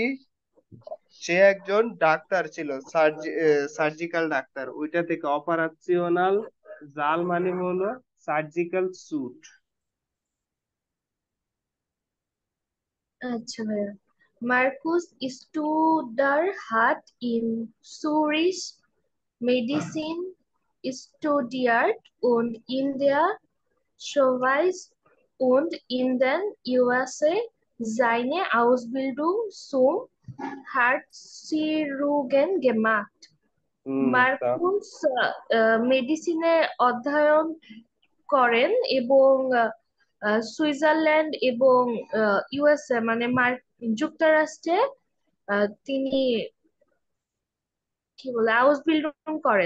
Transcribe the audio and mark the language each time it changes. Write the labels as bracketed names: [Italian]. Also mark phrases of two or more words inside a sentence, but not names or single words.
[Bangla] সে একজন ডাক্তার ছিল, সার্জিক্যাল ডাক্তার। ওইটা থেকে [German] Operationssaal [Bangla] মানে হলো সার্জিক্যাল স্যুট। আচ্ছা ভাইয়া। [German] মার্কুস Studer in Zurich Medizin studiert und in der Schweiz und in den USA seine Ausbildung zum Herzchirurgen gemacht. [Bangla] তা মার্কুস মেডিসিনে অধ্যয়ন করেন এবং সুইজারল্যান্ড এবং ইউএসএ মানে যুক্তরাষ্ট্রে তিনি কি বলে আউসবিল্ডিং করেন